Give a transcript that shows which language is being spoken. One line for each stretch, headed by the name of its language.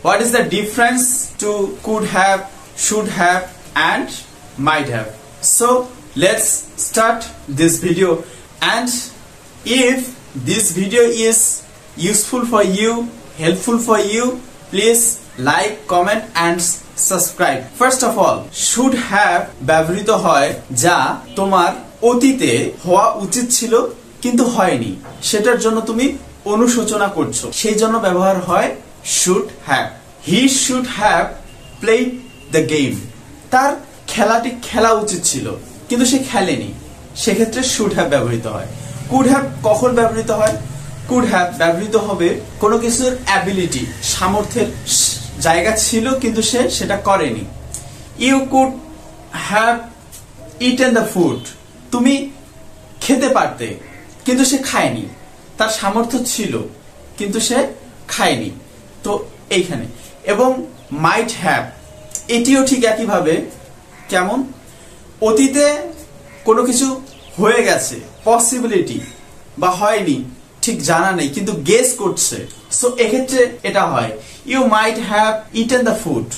English: What is the difference to could have, should have and might have? So let's start this video, and if this video is useful for you, helpful for you, please like, comment and subscribe.
Bangla: First of all, should have ব্যবহৃত হয় যা তোমার অতীতে হওয়া উচিত ছিল কিন্তু হয়নি, সেটার জন্য তুমি অনুশোচনা করছো, সেই জন্য ব্যবহার হয় should have.
English: He should have played the game.
Bangla: তার খেলাটি খেলা উচিত ছিল কিন্তু সে খেলেনি, সেক্ষেত্রে should have ব্যবহৃত হয়। could have কখন ব্যবহৃত হয়? could have ব্যবহৃত হবে কোনো কিছুর অ্যাবিলিটি, সামর্থ্যের জায়গা ছিল কিন্তু সে সেটা করেনি।
English: you could have eaten the food.
Bangla: তুমি খেতে পারতে কিন্তু সে খায়নি, তার সামর্থ্য ছিল কিন্তু সে খায়নি। তো এইখানে এবং might have এটিও ঠিক একই ভাবে, কেমন? অতীতে কোনো কিছু হয়ে গেছে, পসিবিলিটি বা হয়নি ঠিক জানা নেই কিন্তু গেস করছে, সো এক্ষেত্রে এটা হয়
English: You might have eaten the food.